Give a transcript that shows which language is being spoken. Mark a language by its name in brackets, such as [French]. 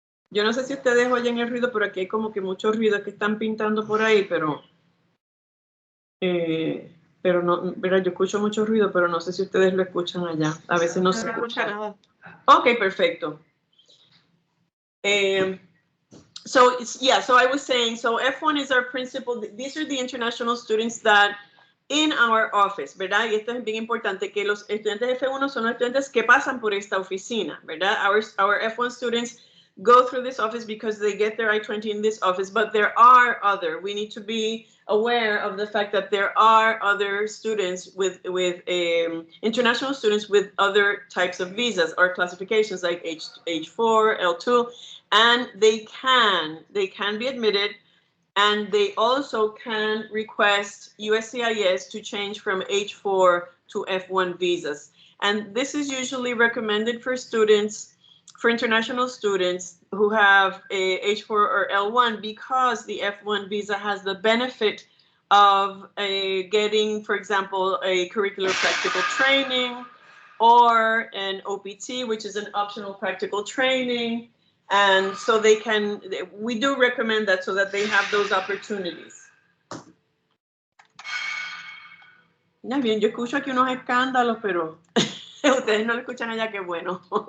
[Spanish] Yo no sé si ustedes oyen el ruido, pero aquí hay como que mucho ruido que están pintando por ahí, pero no, ¿verdad? Yo escucho mucho ruido, pero no sé si ustedes lo escuchan allá. A veces no se escucha nada. Ok, perfecto. [English] So I was saying, so F1 is our principal. These are the international students that in our office, [Spanish] ¿verdad? Y esto es bien importante, que los estudiantes F1 son los estudiantes que pasan por esta oficina, ¿verdad? [English] Our F1 students go through this office because they get their I-20 in this office, but there are we need to be aware of the fact that there are other students with international students with other types of visas or classifications like H4, L2, and they can be admitted, and they also can request USCIS to change from H4 to F1 visas. And this is usually recommended for students, for international students who have a H4 or L1, because the F1 visa has the benefit of getting, for example, a curricular practical training or an OPT, which is an optional practical training. And so we do recommend that so that they have those opportunities. [Spanish] Ya bien, yo escucho aquí unos escándalos, pero ustedes no lo escuchan allá, qué bueno.